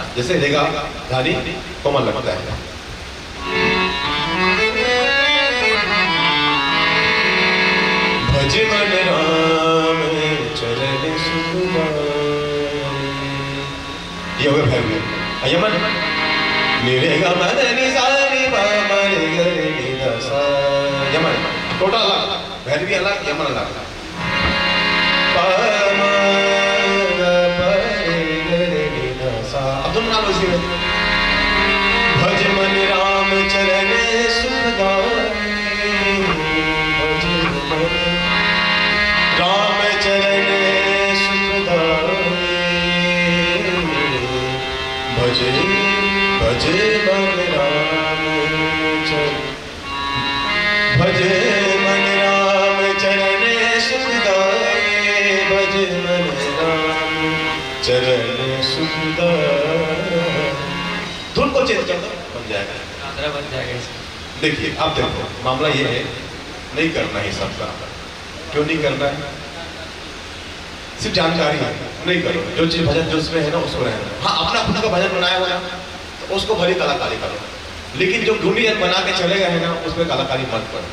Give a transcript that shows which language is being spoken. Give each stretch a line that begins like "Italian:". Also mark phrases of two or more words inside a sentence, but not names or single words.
Hindi: जैसे रेगा धानी कोमल लगता है। भज मन राम चरण सुकुमार, ये हो गया भैरवी। यमन निरेगा मन निसानी बाबा रे गे रे गा सा, यमन टोटल अलग, भैरवी अलग, यमन अलग। अब तुम ना लो इसी में। भज मन राम चरण सुखदाई, भज मन राम चरण सुखदाई, भज भज मन राम चरण, भज मन राम चरण सुखदाई, भज मन राम चरण सुखदाई। धुन को चेंज कर दो, बन जाएगा, आंध्रा बन जाएगा। देखिए आप देखो मामला ये है, नहीं करना है सबका। क्यों नहीं करना है? सिर्फ जानकारी है, नहीं करो। जो चीज भजन जो उसमें है ना उसको रहना। हाँ अपना खुद का भजन बनाया हुआ है तो उसको भली कलाकारी करो, लेकिन जो गुणीजन बना के चले गए हैं ना उसमें कलाकारी मत करो।